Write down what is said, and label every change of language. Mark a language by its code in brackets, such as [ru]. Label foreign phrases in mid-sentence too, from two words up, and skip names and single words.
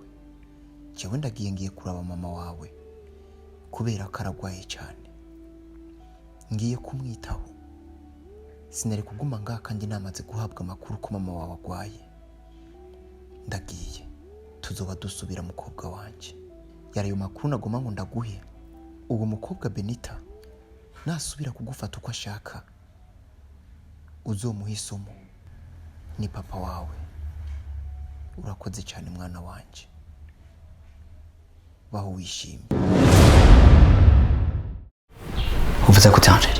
[rn] Jewe ndagiye, ngiye kuraba mama wawe kubera ko aragwaye cyane, ngiye kumwitaho. Sinari kuguma ngaha kandi namaze guhabwa amakuru ko mama wawe agwaye. Ndagiye, tuzoba dusubira mukobwa wanje. Yarayo makuru nagoma ngo ndaguhe. Uwo mukobwa Benita nasubira kugufata uko ashaka, uzomuha isomo. Ni papa wawe. Urakoze cyane mwana wanje, baho wishimye. uvuze ko Angeli?